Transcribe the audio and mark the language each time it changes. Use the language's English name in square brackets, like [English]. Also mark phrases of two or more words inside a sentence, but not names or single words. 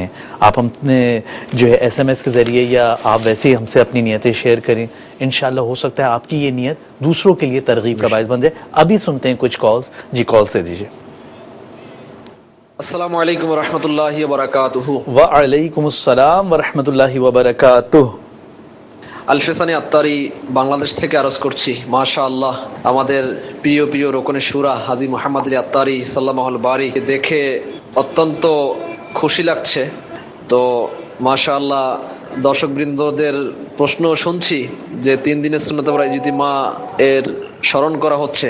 [Urdu] آپ اپنے جو ہے SMS کے ذریعے, یا آپ ویسے ہی ہم سے اپنی نیتیں شیئر کریں. انشاءاللہ ہو سکتا ہے آپ کی یہ نیت دوسروں کے لیے ترغیب کا باعث بن جائے. ابھی سنتے ہیں کچھ کالز. جی, کال سے دیجیے. [Arabic] السلام علیکم ورحمۃ اللہ وبرکاتہ. وعلیکم السلام ورحمۃ اللہ وبرکاتہ. [Bangla] আলফেসানি আত্তারি বাংলাদেশ থেকে আরজ করছি. মাশাআল্লাহ, আমাদের প্রিয় প্রিয় রোকনে শুরা হাজী মোহাম্মদ আলী আত্তারি [Arabic] سلمه الباري [Bangla] দেখে অত্যন্ত খুশি লাগছে. তো মাশাআল্লাহ, দর্শকবৃন্দদের প্রশ্ন শুনছি যে 3 দিনের সুন্নাত ইজতিমা এর স্মরণ করা হচ্ছে.